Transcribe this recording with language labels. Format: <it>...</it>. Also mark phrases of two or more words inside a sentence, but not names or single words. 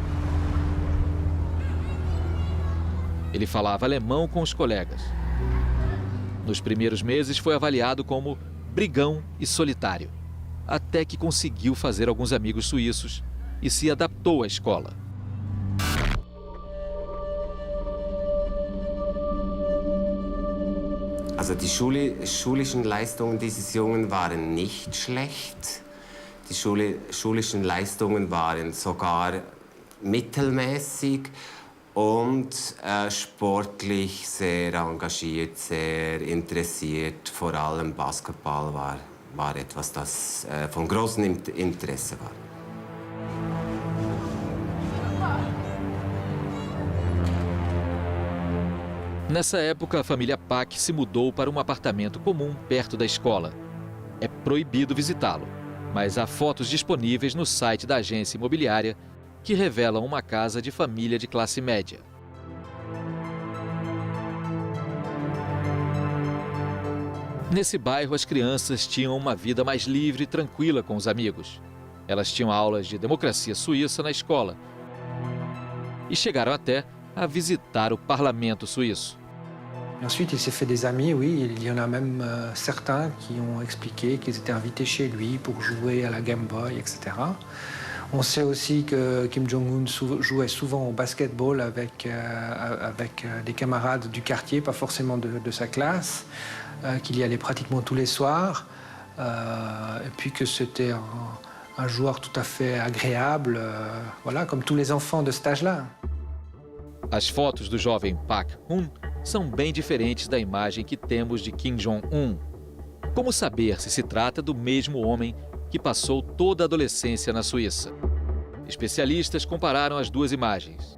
<pt>Ele falava alemão com os colegas. Nos primeiros meses foi avaliado como brigão e solitário, até que conseguiu fazer alguns amigos suíços e se adaptou à escola.</pt> <de>Also die schulischen Leistungen dieses Jungen waren nicht schlecht. Die schulischen Leistungen waren sogar mittelmäßig und sportlich sehr engagiert, sehr interessiert. Vor allem Basketball war etwas, das von großem Interesse war.</de> <pt>Nessa época, a família Pak se mudou para um apartamento comum perto da escola. É proibido visitá-lo, mas há fotos disponíveis no site da agência imobiliária que revelam uma casa de família de classe média. Nesse bairro, as crianças tinham uma vida mais livre e tranquila com os amigos. Elas tinham aulas de democracia suíça na escola e chegaram até a visitar o parlamento suíço.</pt> <fr>Ensuite, il s'est fait des amis, oui. Il y en a même certains qui ont expliqué qu'ils étaient invités chez lui pour jouer à la Game Boy, etc. On sait aussi que Kim Jong-un jouait souvent au basketball avec des camarades du quartier, pas forcément de sa classe, qu'il y allait pratiquement tous les soirs, et puis que c'était un joueur tout à fait agréable, voilà, comme tous les enfants de cet âge-là.</fr> <pt>As fotos do jovem Pak Hun são bem diferentes da imagem que temos de Kim Jong-un. Como saber se se trata do mesmo homem que passou toda a adolescência na Suíça? Especialistas compararam as duas imagens.</pt>